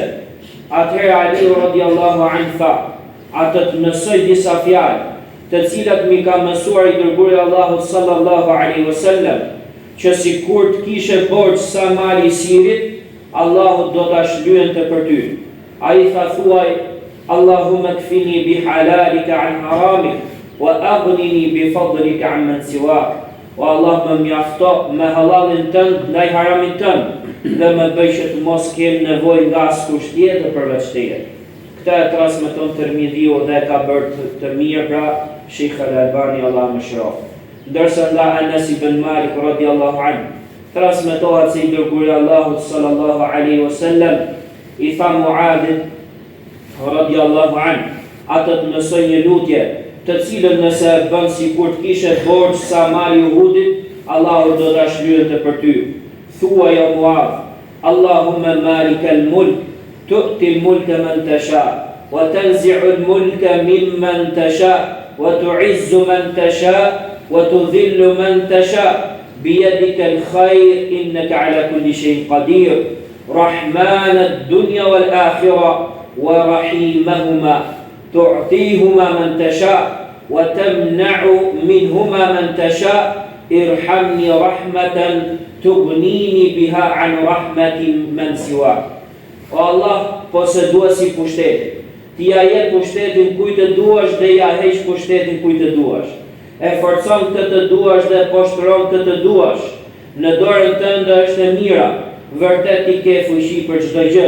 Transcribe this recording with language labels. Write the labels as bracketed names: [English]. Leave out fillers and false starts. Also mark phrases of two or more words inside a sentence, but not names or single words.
[Albanian] Atëherë Aliu [Arabic] رضي الله عنه [Albanian] tha: atë të mësoj disa fjalë, të cilat mi ka mësuar i dërguari i Allahut [Arabic] صلى الله عليه وسلم, [Albanian] që si kur të kishe borxh sa mali i sirit, Allahu do ta shlyen të për ty. Ai tha: thuaj: [Arabic] اللهم اكفني بحلالك عن حرامك وأغنني بفضلك عمن سواك. [Albanian] O Allah, më mjafto me halalin tënd ndaj haramit tënd, dhe më bëj që të mos kem nevojë nga askush tjetër përveç teje. Këtë e transmeton Tirmidhiu dhe ka bërë të mirë pra Sheikh Al-Albani, Allah më shërof. Ndërsa nga Anas ibn Malik [Arabic] رضي الله عنه [Albanian] transmetohet se i dërguari Allahut [Arabic] صلى الله عليه وسلم [Albanian] i tha Muadhit [Arabic] رضي الله عنه: [Albanian] atë të mësoj një lutje, të cilën nëse e bën sikur të kishe borxh sa mali Uhudit, Allahu do ta shlyente për ty. Thuaj o Muadh: [Arabic] اللهم مالك الملك تؤتي الملك من تشاء وتنزع الملك ممن تشاء وتعز من تشاء وتذل من تشاء بيدك الخير إنك على كل شيء قدير رحمن الدنيا والآخرة ورحيمهما تعطيهما من تشاء, وتمنع منهما من تشاء ارحمني رحمة تغنيني بها عن رحمة من سواك. [Albanian] O Allah, posëduesi pushtetit, ti ja jep pushtetin kujt të duash dhe ja heq pushtetin kujt të duash. E forcon këtë të duash dhe poshtron këtë të duash. Në dorën tënde është e mira, vërtet ti ke fuqi për çdo gjë.